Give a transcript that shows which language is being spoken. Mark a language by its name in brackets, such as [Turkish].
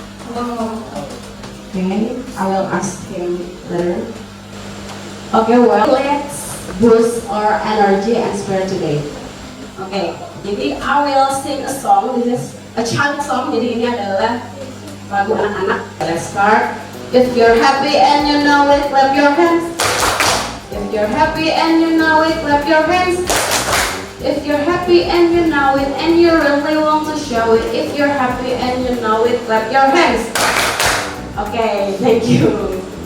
[English] Okay, I will ask him later. Okay, well, let's boost our energy and spirit today. Okay, jadi I will sing a song. This is a child song. [Indonesian] Jadi ini adalah lagu anak-anak. [English] Let's start. If you're happy and you know it, clap your hands. If you're happy and you know it, clap your hands. If you're happy and you know it, and you really want to show it. If you're happy and you know it, clap your hands. Okay, thank you.